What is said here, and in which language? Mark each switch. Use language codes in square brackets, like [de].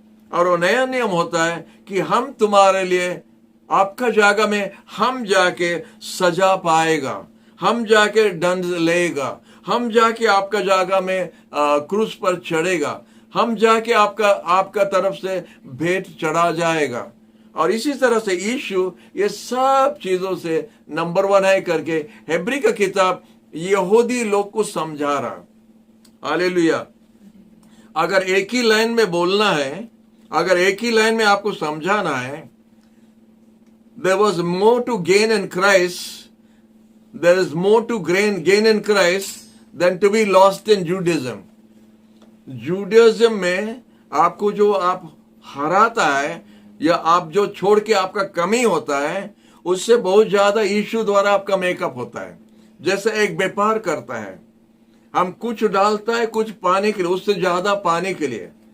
[hi] और वो नया नियम होता है कि हम तुम्हारे लिए आपका जगह में हम जाके सजा पाएगा, हम जाके दंड लेगा, हम जाके आपका जगह में क्रूस पर चढ़ेगा, हम जाके आपका तरफ से भेंट चढ़ा जाएगा. और इसी तरह से यीशु ये सब चीजों से नंबर 1 है करके हेब्री का किताब यहूदी लोग को समझा रहा. हालेलुया. अगर एक ही लाइन में बोलना है, अगर एक ही लाइन में आपको समझाना है, [en] there was more to gain in Christ, there is more to gain in Christ than to be lost in Judaism. [hi] Judaism में आपको जो आप हराता है या आप जो छोड़ के आपका कमी होता है, उससे बहुत ज्यादा यीशु द्वारा आपका मेकअप होता है. जैसे एक व्यापार करता है, हम कुछ डालता है कुछ पाने के लिए, उससे ज्यादा पाने के लिए.